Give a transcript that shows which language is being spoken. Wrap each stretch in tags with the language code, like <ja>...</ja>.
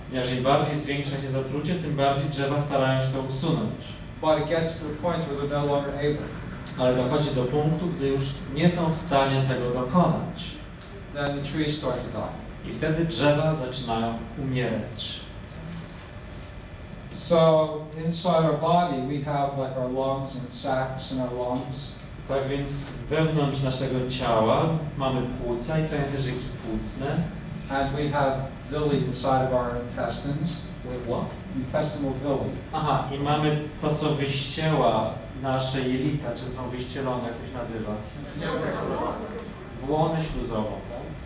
<pl>Jeżeli bardziej zwiększa się zatrucie, tym bardziej drzewa starają się to usunąć.</pl> <en>But it gets to the point where they're no longer able.</en> <pl>Ale dochodzi do punktu, gdy już nie są w stanie tego dokonać.</pl> <en>Then the trees start to die.</en> <pl>I wtedy drzewa zaczynają umierać.</pl> <en>So inside our body we have like our lungs and sacs in our lungs.</en> <pl>Tak więc wewnątrz naszego ciała mamy płuca i pęcherzyki płucne.</pl> <en>And we have villi inside of our intestines. With what? Intestinal villi.</en> <pl>Aha, i mamy to, co wyścieła nasze jelita, czy są wyścielone, jak to się nazywa? Błonę śluzową, tak?</pl>